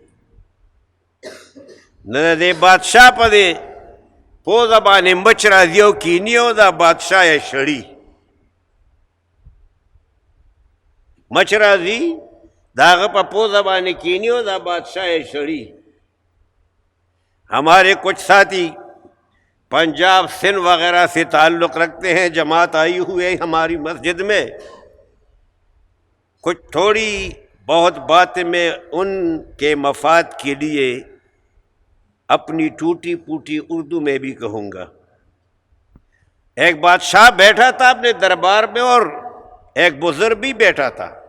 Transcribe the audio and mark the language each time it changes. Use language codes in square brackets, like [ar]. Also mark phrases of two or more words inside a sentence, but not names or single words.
[ps] نو د دې بادشاہ په دې پوزه باندې مچ راځي او کیني او دا بادشاہ یې شړي مچ راځي د هغه په پوزه باندې کیني او دا بادشاہ یې شړي [ur] ہمارے کچھ ساتھی پنجاب سندھ وغیرہ سے تعلق رکھتے ہیں جماعت آئی ہوئی ہے ہماری مسجد میں کچھ تھوڑی بہت باتیں میں ان کے مفاد کے لیے اپنی ٹوٹی پھوٹی اردو میں بھی کہوں گا ایک بادشاہ بیٹھا تھا اپنے دربار میں اور ایک بزرگ بھی بیٹھا تھا